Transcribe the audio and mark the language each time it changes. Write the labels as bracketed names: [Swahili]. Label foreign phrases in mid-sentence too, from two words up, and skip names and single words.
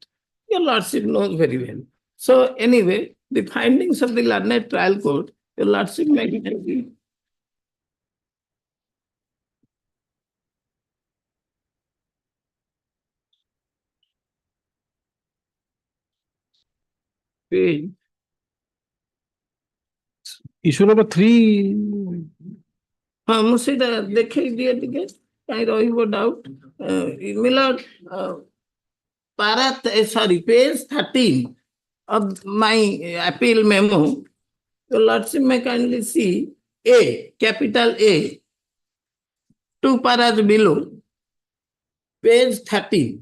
[English] Your Lordship knows very well. So anyway, the findings of the learned trial court, Your Lordship may agree. Page. Issue number 3. [Odia] ମୁଁ ସେଇଟା ଦେଖେଇ ଦିଏ ଟିକେ କାହିଁ ରହିବ ଡାଉଟ୍ [English] page 13 of my appeal memo. Your Lordship may kindly see A, capital A, 2 paras below, page 13.